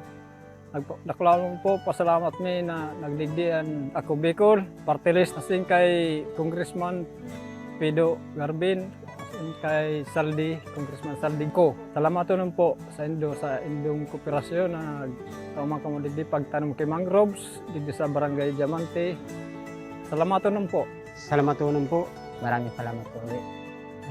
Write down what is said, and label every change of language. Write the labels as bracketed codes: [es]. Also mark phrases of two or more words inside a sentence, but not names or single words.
[bik] Nakulalong po, pasalamat mi na nagdigdian Ako Bicol, Party List, asin kay Congressman Pido Garbin, asin kay Saldi, Congressman Saldi ko. Salamat po sa indong kooperasyon na nagtaumang kamo digdi pagtanom kay mangroves, digdi sa Barangay Diamante. Salamat po. Salamat po. [tl] Maraming salamat po ulit.